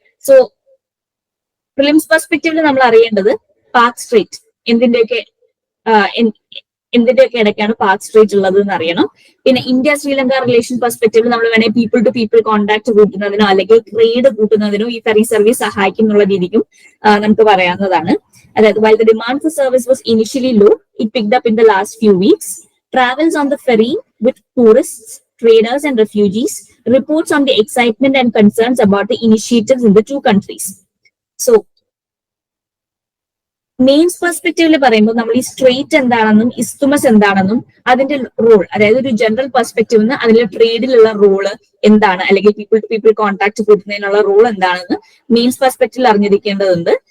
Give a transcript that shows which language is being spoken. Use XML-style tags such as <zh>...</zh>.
<ml>So prelims പെർസ്പെക്റ്റീവിൽ നമ്മൾ അറിയേണ്ടത് park straight എന്തിന്റെയൊക്കെ എന്തിന്റെയൊക്കെ ഇടയ്ക്കാണ് പാക് സ്ട്രേറ്റ് ഉള്ളത് എന്ന് അറിയണം. പിന്നെ ഇന്ത്യ ശ്രീലങ്ക റിലേഷൻ പെർസ്പെക്റ്റീവിൽ നമ്മൾ വേണേൽ പീപ്പിൾ ടു പീപ്പിൾ കോൺടാക്ട് കൂട്ടുന്നതിനോ അല്ലെങ്കിൽ ട്രേഡ് കൂട്ടുന്നതിനോ ഈ ഫെറി സർവീസ് സഹായിക്കും എന്നുള്ള രീതിക്കും നമുക്ക് പറയാവുന്നതാണ്. അതായത്</ml> <en>while the demand for service was initially low, it picked up in the last few weeks. Travels on the ferry with tourists, traders and refugees reports on the excitement and concerns about the initiatives in the two countries.</en> <ml>So mains പെർസ്പെക്റ്റീവിൽ പറയുമ്പോൾ നമ്മൾ ഈ straight എന്താണെന്നും isthmus എന്താണെന്നും അതിന്റെ role, അതായത് ഒരു general perspective നിന്ന് അതിലെ ട്രേഡിലുള്ള റോള് എന്താണ്, അല്ലെങ്കിൽ people to people contact കൂട്ടുന്നതിനുള്ള role എന്താണെന്ന് മെയിൻസ് പെർസ്പെക്റ്റീവിൽ അറിഞ്ഞിരിക്കേണ്ടതുണ്ട്.</ml>